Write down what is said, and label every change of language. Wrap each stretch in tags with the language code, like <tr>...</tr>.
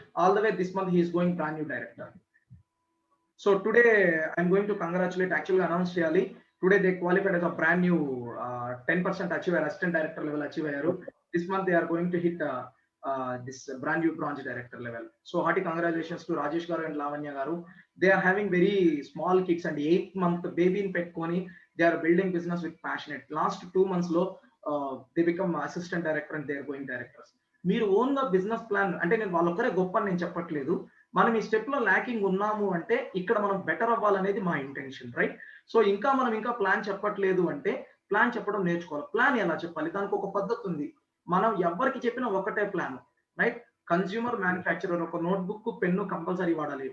<en>All the way this month he's going brand new director. So today I'm going to congratulate,</en> <te>actual గా announce చేయాలి.</te> <en>Today they qualified as a brand new 10% achieve అయ్యారు, assistant director level achieve అయ్యారు. This month they are going to hit this brand new branch director level. So hearty congratulations to Rajesh garu and Lavanya garu. They are having very small kids and 8-month baby in petkoni they are building business with passionate. Last 2 months lo they become assistant director and they are going directors.</en> <te>మీరు own గా business plan అంటే నేను వాళ్ళొక్కరే గొప్ప అని నేను చెప్పట్లేదు. మనం ఈ స్టెప్ లో ల్యాకింగ్ ఉన్నాము అంటే ఇక్కడ మనం బెటర్ అవ్వాలనేది మా ఇంటెన్షన్, రైట్? సో మనం ఇంకా ప్లాన్ చెప్పట్లేదు అంటే ప్లాన్ చెప్పడం నేర్చుకోవాలి. ప్లాన్ ఎలా చెప్పాలి? దానికి ఒక పద్ధతి ఉంది. మనం ఎవరికి చెప్పినా ఒకటే ప్లాన్, రైట్? కన్స్యూమర్ మ్యానుఫ్యాక్చరర్ ఒక నోట్బుక్ పెన్ను కంపల్సరీ వాడాలి.</te>